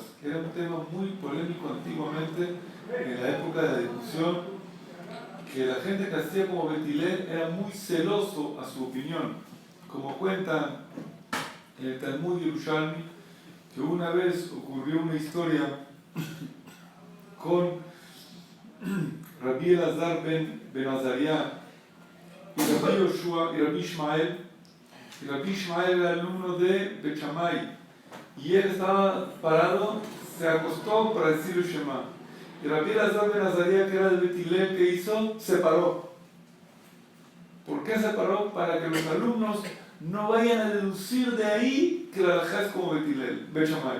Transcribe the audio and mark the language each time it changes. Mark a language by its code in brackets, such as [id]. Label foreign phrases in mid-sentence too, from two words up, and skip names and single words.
[es] Era un tema muy polémico antiguamente, en la época de la discusión, que la gente que hacía como Bet Hillel era muy celoso a su opinión. Como cuentan en el Talmud Yerushalmi, que una vez ocurrió una historia con Rabbi Elazar ben Azariah y Rabbi Yoshua y Rabbi Ishmael. Y Rabbi Ishmael era alumno de Bet Shammai, y él estaba parado, se acostó para decir el Shema. Y Rabbi Elazar ben Azariah, que era de Bet Hillel, ¿qué hizo? Se paró. ¿Por qué se paró? Para que los alumnos no vayan a deducir de ahí que la halajá es como Bet Hillel, Bet Shammai.